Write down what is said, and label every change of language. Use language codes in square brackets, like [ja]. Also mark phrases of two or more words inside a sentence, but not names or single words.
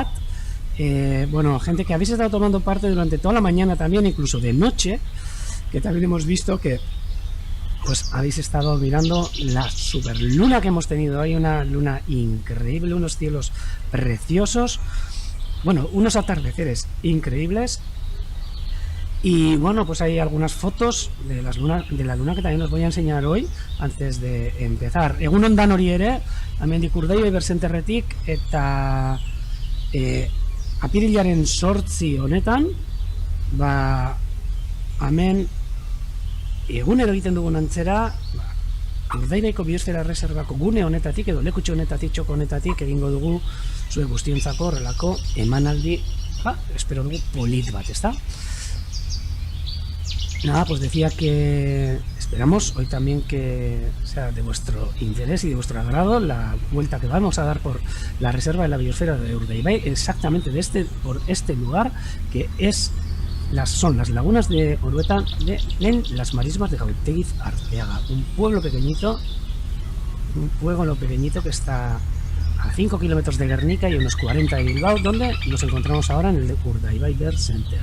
[es] Bueno, gente que habéis estado tomando parte durante toda la mañana también, incluso de noche, que también hemos visto que pues habéis estado mirando la super luna que hemos tenido hoy, una luna increíble, unos cielos preciosos, bueno, unos atardeceres increíbles. Y bueno, pues hay algunas fotos de la luna que también os voy a enseñar hoy antes de empezar. [eu] Egunon dan hori ere, amendik urdaibai bersenterretik, eta apirilaren 8 honetan, hemen egunero egiten dugun antzera, Urdaibaiko biosfera reservako gune honetatik edo lekutxo honetatik, txoko honetatik egingo dugu zuek guztientzako horrelako emanaldi, espero dugu polit bat, ezta? [es] Nada, pues decía que esperamos hoy también que sea de vuestro interés y de vuestro agrado la vuelta que vamos a dar por la reserva de la biosfera de Urdaibai, exactamente por este lugar que son las lagunas de Orueta en las marismas de Gautegiz Arteaga, un pueblo pequeñito que está a 5 kilómetros de Guernica y unos 40 de Bilbao, donde nos encontramos ahora en el Urdaibai Bird Center.